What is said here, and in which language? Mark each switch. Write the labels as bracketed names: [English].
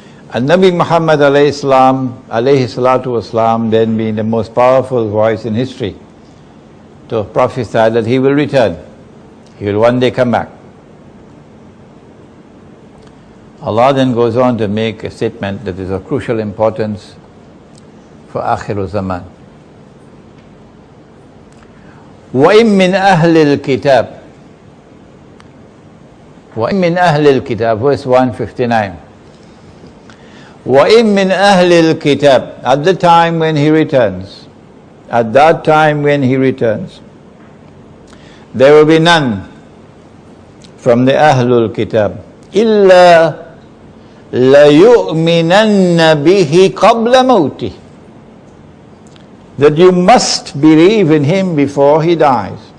[English] And Nabi Muhammad alayhi salatu wasalam, then being the most powerful voice in history, to prophesy that he will return. He will one day come back. Allah then goes on to make a statement that is of crucial importance for Akhir Zaman. [Arabic] وَإِن مِّنْ أَهْلِ الْكِتَابِ وَإِن مِّنْ أَهْلِ الْكِتَابِ, [English] verse 159. [Arabic] وَإِن مِّنْ أَهْلِ الْكِتَابِ, [English] at the time when he returns, at that time when he returns, there will be none from the Ahlul Kitab [Arabic] إِلَّا لَيُؤْمِنَنَّ بِهِ قَبْلَ مَوْتِهِ, [English] that you must believe in him before he dies.